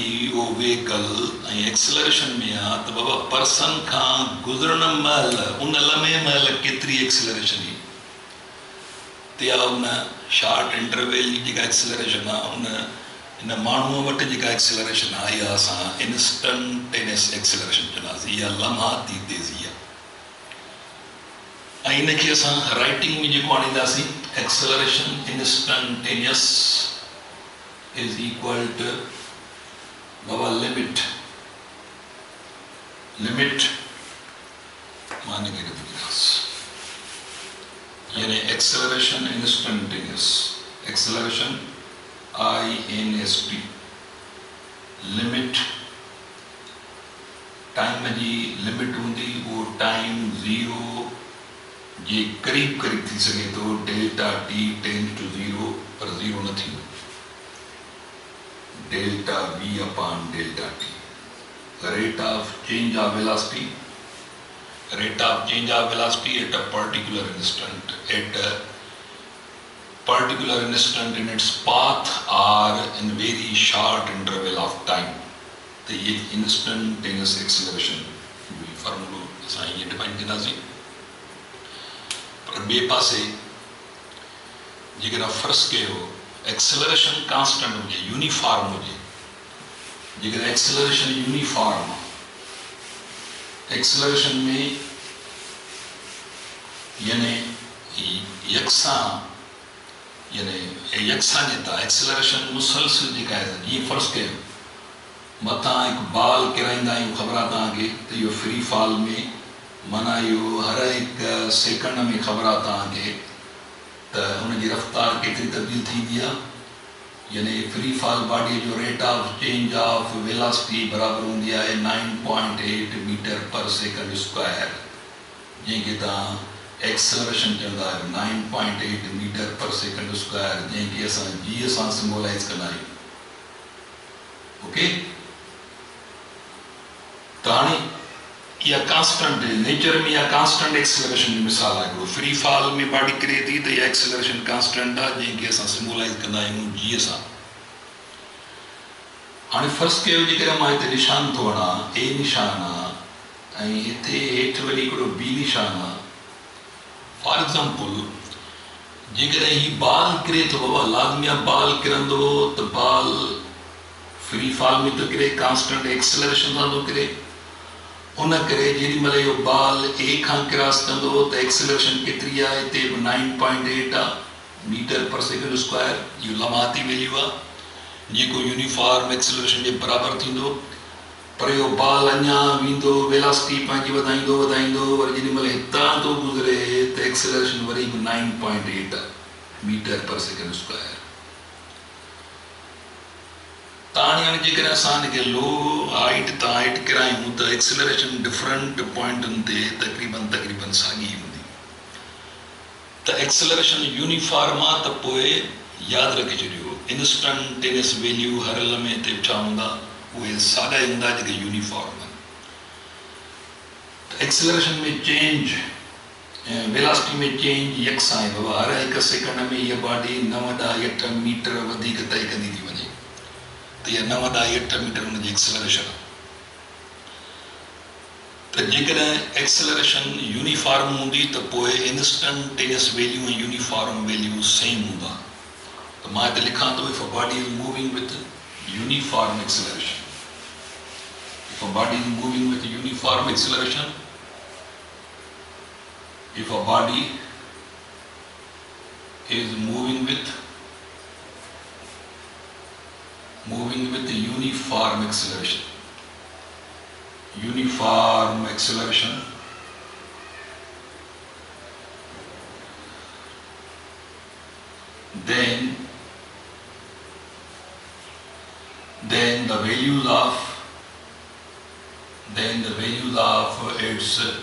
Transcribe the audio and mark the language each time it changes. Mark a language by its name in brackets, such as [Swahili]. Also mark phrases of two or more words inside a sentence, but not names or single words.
[Sindhi] उहो व्हीकल ऐं एक्सेलरेशन में आहे त बाबा पर्सन खां गुज़रण महिल उन लम्हे महिल केतिरी एक्सेलरेशन हुई ते आहे उन [English] short interval [Sindhi] जी जेका एक्सेलरेशन आहे उन इन माण्हूअ वटि जेका एक्सेलरेशन आहे इहा असां [English] instantaneous acceleration [Sindhi] चवंदासीं इहा लम्हाती तेज़ी आहे ऐं इनखे असां राइटिंग में जेको आणींदासीं [English] acceleration instantaneous is equal to [Sindhi] बाबा लिमिट माने के यानी [English] acceleration instantaneous acceleration INST limit time [Sindhi] जी लिमिट [Urdu] ہوں گی وہ [English] time zero [Urdu] یہ قریب قریب [Sindhi] थी सके तो [English] delta T tend to zero [Sindhi] पर जीरो न थी [English] delta V upon delta T rate of change of velocity at a particular instant in its path or in very short interval of time [Sindhi] तो ये इंस्टेंटेनियस एक्सेलरेशन फार्मूलो असां ये डिफाइन कंदासीं पर ॿिए पासे जेकॾहिं फ़र्ज़ु कयो एक्सेलरेशन कांस्टेंट हुजे यूनिफॉर्म हुजे जेकॾहिं एक्सेलरेशन [English] uniform acceleration [Sindhi] में यानी यकसां यानी यकसांयता एक्सेलरेशन मुसलसिल जेका आहे जीअं फ़र्ज़ु कयो मथां हिकु बाल किराईंदा आहियूं ख़बर आहे तव्हांखे त इहो [English] free fall [Sindhi] में माना इहो हर हिकु सेकंड में ख़बर आहे तव्हांखे त हुनजी रफ़्तार केतिरी तब्दील थींदी आहे यानी [English] free fall [Sindhi] बॉडीअ जो [English] rate of change of velocity [Sindhi] बराबरि हूंदी आहे 9.8 [English] meter per second square [Sindhi] जंहिंखे तव्हां एक्सेलरेशन चवंदा आहियो 9.8 [English] meter per second square [Sindhi] जंहिंखे असां G सां सिम्बोलाइज़ कंदा आहियूं ओके त हाणे इहा [English] constant nature [Sindhi] में इहा [English] constant acceleration [Sindhi] जी मिसाल आहे हिकिड़ो [English] free fall [Sindhi] में बॉडी किरे थी त इहा एक्सेलरेशन कांस्टेंट आहे जंहिंखे असां सिम्बोलाइज़ कंदा आहियूं G सां हाणे फ़र्ज़ु कयो जेकॾहिं मां हिते निशान थो हणां A निशान आहे ऐं हिते हेठि वरी हिकिड़ो B निशान आहे [English] for example [Sindhi] जेकॾहिं ही बाल किरे थो बाबा लाज़मी बाल किरंदो त बाल [English] free fall [Sindhi] में तो किरे [English] constant acceleration [Sindhi] सां थो किरे उन करे जेॾी महिल इहो बाल A खां क्रॉस कंदो त एक्सेलरेशन केतिरी आहे हिते 9.8 आहे [English] meter per second square [Sindhi] इहो लम्हाती वैल्यू आहे जेको [English] uniform acceleration [Sindhi] जे बराबरि थींदो पर इहो बाल अञा वेंदो वेलोसिटी पंहिंजी वधाईंदो वरी जेॾी महिल हितां थो गुज़रे त एक्सेलरेशन वरी बि 9.8 आहे [English] meter per second square [Sindhi] हाणे जेकॾहिं असां हिनखे [English] low height [Sindhi] तां हाइट किरायूं त एक्सेलरेशन डिफरेंट पॉइंटनि ते तक़रीबन साॻी हूंदी त एक्सेलरेशन यूनिफॉर्म आहे त पोइ यादि रखे छॾियो [English] instantaneous value [Sindhi] हर लम्हे ते छा हूंदा उहे साॻा ई हूंदा जेके यूनिफॉर्म आहिनि एक्सेलरेशन में चेंज वेलोसिटी में चेंज यकसां आहे बाबा हर हिकु सेकंड में इहा बॉडी 9.8 मीटर वधीक तय कंदी थी वञे त इहा 9.8 मीटर हुनजी एक्सेलरेशन आहे त जेकॾहिं एक्सेलरेशन यूनिफॉर्म हूंदी त पोइ [English] instantaneous value [Sindhi] ऐं [English] uniform value same [Sindhi] हूंदा त मां हिते लिखां थो [English] if a body is moving with uniform acceleration. If a body is moving with uniform acceleration, if a body is moving with uniform acceleration, then the values of its